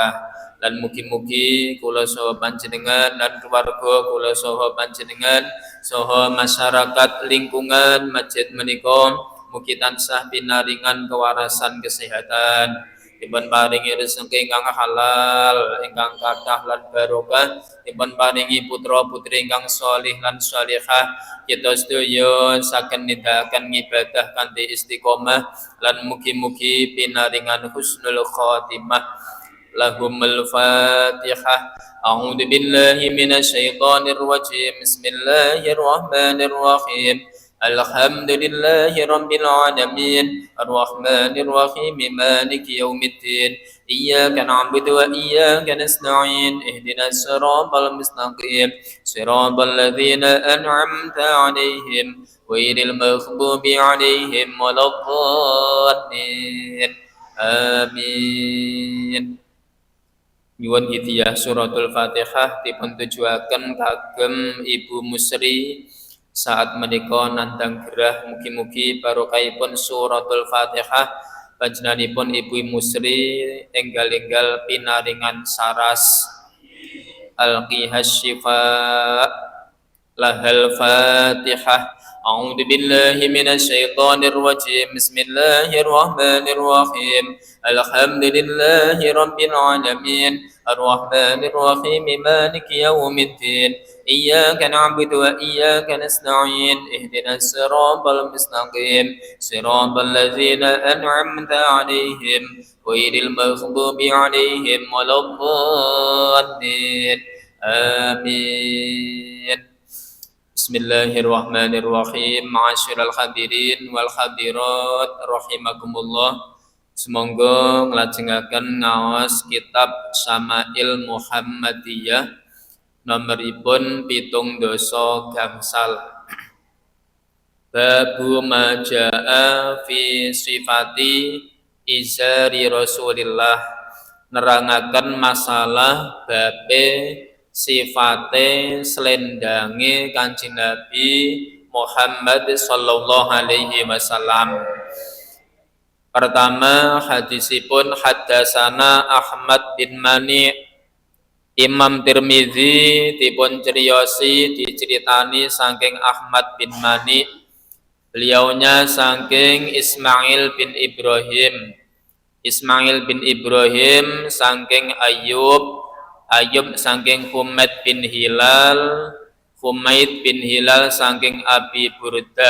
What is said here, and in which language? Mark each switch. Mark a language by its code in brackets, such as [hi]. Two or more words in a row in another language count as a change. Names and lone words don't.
[jv] Lan mugi-mugi kula saha panjenengan lan keluarga kula saha panjenengan saha masyarakat lingkungan masjid menika mugi tansah pinaringan kewarasan kesehatan, dipun paringi rezeki ingkang halal, ingkang kathah lan barokah, dipun paringi putra-putri ingkang shalih lan shalihah, kita sedaya saged nindakaken ngibadah kanthi istiqomah lan mugi-mugi pinaringan [ar] حسن الخاتمة. لهم الفاتحة. أعوذ بالله من الشيطان الرجيم. بسم الله الرحمن الرحيم الحمد لله رب العالمين الرحمن الرحيم مالك يوم الدين إياك نعبد وإياك نستعين اهدنا الصراط المستقيم صراط الذين أنعمت عليهم غير المغضوب عليهم ولا الضالين آمين. [jv] Nyuwun hidayah suratul Fatihah dipun tujuaken kagem Ibu Musri saat menika nandang gerah mugi-mugi barokahipun suratul Fatihah panjenenganipun Ibu Musri enggal-enggal pinaringan saras [ar] القه الشفا لها الفاتحة. أعوذ بالله من الشيطان الرجيم. بسم الله الرحمن الرحيم الحمد لله رب العالمين. الرحمن الرحيم مالك يوم الدين. إياك نعبد وإياك نستعين. اهدنا الصراط المستقيم صراط الذين أنعمت عليهم غير المغضوب عليهم ولا الضالين. آمين. بسم الله الرحمن الرحيم معاشر الحاضرين والحاضرات رحمكم الله. [jv] Semoga nglajengaken ngaos kitab Syama'il Muhammadiyah nomoripun 7 gangsal. [ar] باب ما جاء في صفة إزار رسول الله, [jv] nerangaken masalah babe sifate selendange Kanjeng Nabi Muhammad [ar] صلى الله عليه وسلم. [jv] Pertama hadisipun haddatsana Ahmad bin Mani. Imam Tirmizi dipun ceriosi diceritani saking Ahmad bin Mani, beliaunya saking Ismail bin Ibrahim. Ismail bin Ibrahim saking Ayub saking Humaid bin Hilal, Humaid bin Hilal saking Abi Burdah.